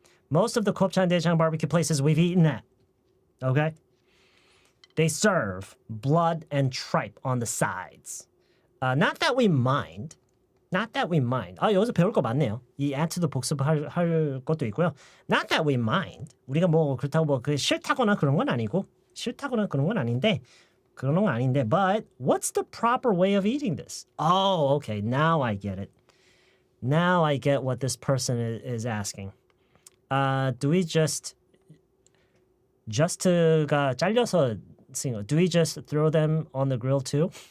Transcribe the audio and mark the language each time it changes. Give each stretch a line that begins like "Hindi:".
English: Most of the 곱창 대창 barbecue places we've eaten at. Okay? They serve blood and tripe on the sides. Not that we mind.
Korean: 여기서 배울 거 많네요. 이 answer도 복습할 것도 있고요.
English: Not that we mind.
Korean: 우리가 그렇다고 싫다거나 그런 건 아니고, 싫다거나 그런 건 아닌데, 그런 건 아닌데.
English: But what's the proper way of eating this? Oh, okay. Now I get it. Now I get what this person is asking. Do we just가
Korean: 잘려서 쓴 거.
English: Do we just throw them on the grill too?